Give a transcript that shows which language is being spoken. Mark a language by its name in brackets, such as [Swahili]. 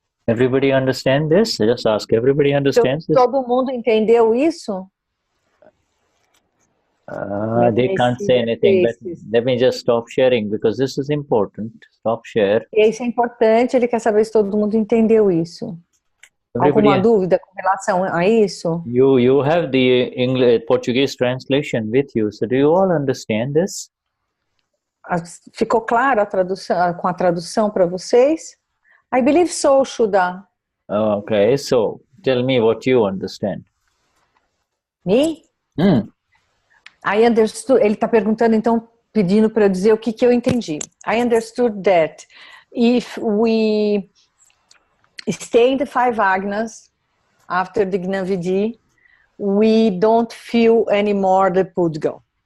[English] Everybody understand this? Just ask, everybody understands this? [Portuguese] Todo mundo entendeu isso? [English] They can't say anything, but let me just stop sharing because this is important. Stop share. [Portuguese] Isso é importante, ele quer saber se todo mundo entendeu isso. Alguma dúvida com relação a isso? [English] You have the English, Portuguese translation with you, so do you all understand this? [Portuguese] Ficou claro a tradução, com a tradução para vocês? [English] I believe so, Shuddha. Okay, so tell me what you understand. Me? I understood. [Portuguese] Ele está perguntando, então, pedindo para eu dizer o que eu entendi. [English] I understood that if we stay in the five agnas after the Gnani, we don't feel anymore the Pudgal.